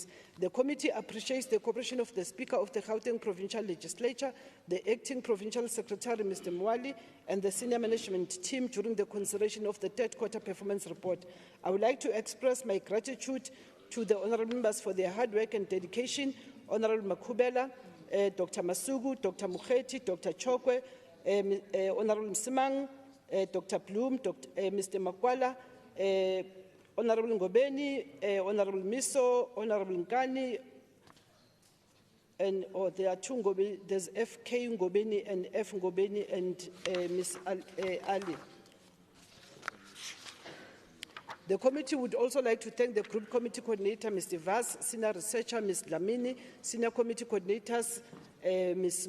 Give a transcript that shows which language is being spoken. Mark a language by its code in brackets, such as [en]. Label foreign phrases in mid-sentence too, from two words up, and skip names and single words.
[en] The committee appreciates the cooperation of the Speaker of the Gauteng Provincial Legislature, the Acting Provincial Secretary, Mr. Mwali, and the senior management team during the consideration of the third quarter performance report. I would like to express my gratitude to the honourable members for their hard work and dedication. Honourable Makubela, Dr. Masugu, Dr. Mukheti, Dr. Chokwe, Honourable Msimang, Dr. Bloom, Mr. Makwala, Honourable Ngobeni, Honourable Miso, Honourable Nkani, and there are two Ngobeni, there's FK Ngobeni and F Ngobeni and Ms. Ali. The committee would also like to thank the Group Committee Coordinator, Mr. Vaz, Senior Researcher, Ms. Lamini, Senior Committee Coordinators, Ms.